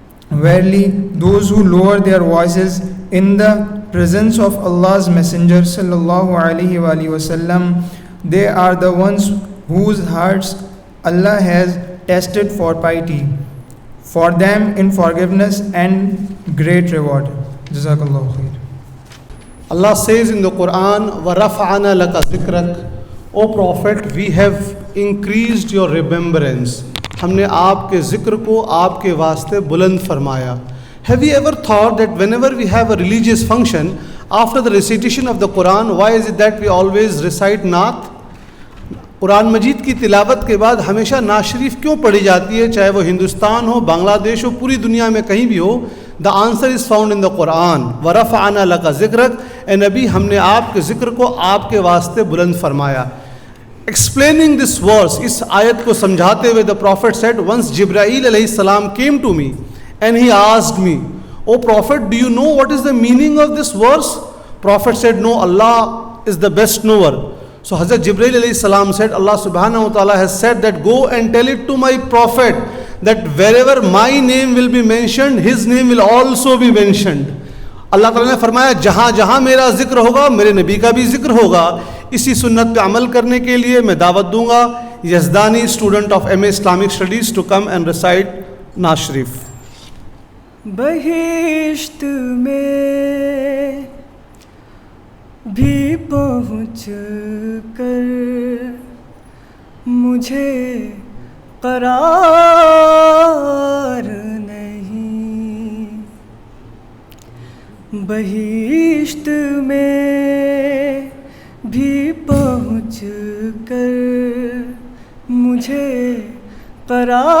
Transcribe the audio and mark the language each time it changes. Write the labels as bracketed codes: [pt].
[en] Verily, those who lower their voices in the presence of Allah's Messenger sallallahu alaihi wasallam, they are the ones whose hearts Allah has tested for piety. For them in forgiveness and great reward. Jazakallahu khair. Allah says in the Quran, وَرَفَعَنَا لَكَ ذِكْرَكَ. O Prophet, we have increased your remembrance. [ur] ہم نے آپ کے ذکر کو آپ کے واسطے بلند فرمایا. [en] Have you ever thought that whenever we have a religious function, after the recitation of the Quran, why is it that we always recite Naat? [ur] قرآن مجید کی تلاوت کے بعد ہمیشہ نعت شریف کیوں پڑھی جاتی ہے؟ چاہے وہ ہندوستان ہو، بنگلہ دیش ہو، پوری دنیا میں کہیں بھی ہو. [en] The answer is found in the Quran. [ar] وَرَفَعَنَا لَكَ ذِكْرَكَ. [ur] اے نبی، ہم نے آپ کے ذکر کو آپ کے واسطے بلند فرمایا. [en] Explaining this verse, اس آیت کو سمجھاتے ہوئے the Prophet said, once Jibreel علیہ السلام came to me and he asked me, O Prophet, do you know what is the meaning of this verse? Prophet said, no, Allah is the best knower. So Hazrat Jibreel alayhi salam said, Allah subhanahu wa ta'ala has said that go and tell it to my prophet that wherever my name will be mentioned, his name will also be mentioned. [ur] اللہ تعالیٰ نے فرمایا جہاں جہاں میرا ذکر ہوگا میرے نبی کا بھی ذکر ہوگا. اسی سنت پہ عمل کرنے کے لیے میں دعوت دوں گا Yazdani student of M a Islamic studies to come and recite نعت شریف. بہشت میں بھی پہنچ کر مجھے قرار نہیں، بہشت میں بھی پہنچ کر مجھے قرار